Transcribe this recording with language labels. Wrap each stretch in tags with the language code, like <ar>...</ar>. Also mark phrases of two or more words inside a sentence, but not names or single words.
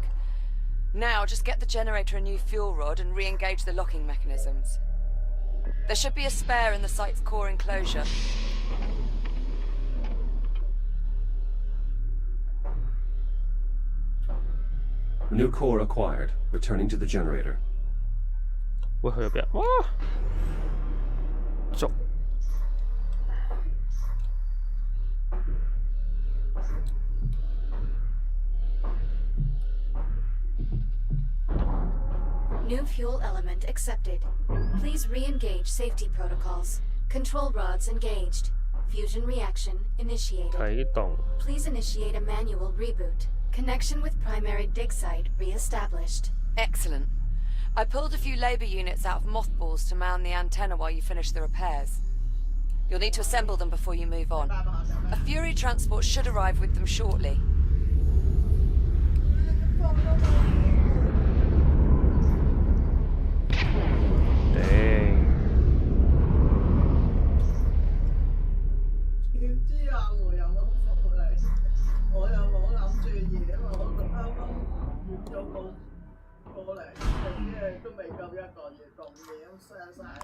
<en>Now just get the generator a new fuel rod and re-engage the locking mechanisms. There should be a spare in the site's core enclosure. New core acquired. Returning to the generator.</en> <yue>喂，去入邊？哇！捉！</yue> <en>New fuel element accepted. Please re-engage safety protocols. Control rods engaged. Fusion reaction initiated.</en> <yue>啟動。</yue> <en>Please initiate a manual reboot. Connection with primary dig site re-established. Excellent. I pulled a few labor units out of mothballs to mount the antenna while you finish the repairs. You'll need to assemble them before you move on. A Fury transport should arrive with them shortly.</en> <yue>點知阿梅又冇復嚟，我又冇諗住嘢嘛，我仲啱啱換咗個過嚟，即係都未夠一個月，咁嘢咁嘥晒。</yue>